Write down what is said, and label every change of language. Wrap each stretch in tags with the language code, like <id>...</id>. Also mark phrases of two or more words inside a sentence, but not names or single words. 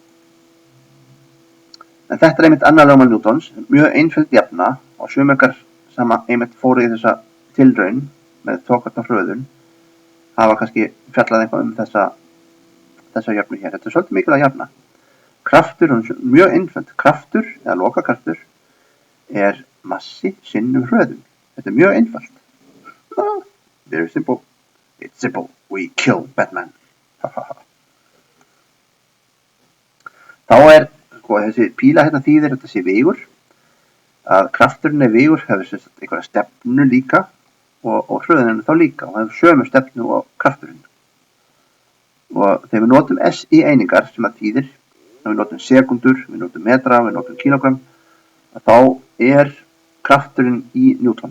<is>En þetta er einmitt annað lögmál Newtons, mjög einföld jafna og sumir sem einmitt fóru í þessa tilraun með hröðun hafa kannski fjallað eitthvað þessa jöfnu hér. Þetta er svolítið mikilvæg jafna. Kraftur, mjög einföld, kraftur eða lokakraftur er massi sinnum hröðun. Þetta er mjög einfalt.</is> <en>Very simple. It's simple. We kill Batman.</en> <is>Þá er, þessi píla hérna þýðir þetta sé vegur. Að krafturinn er vegur hefur einhverja stefnu líka og hröðunin þá líka og hefur sömu stefnu og krafturinn. Og þegar við notum SI einingar sem það þýðir, við notum sekundur, við notum metra, við notum kílógramm, þá er krafturinn í Newtonum.</is>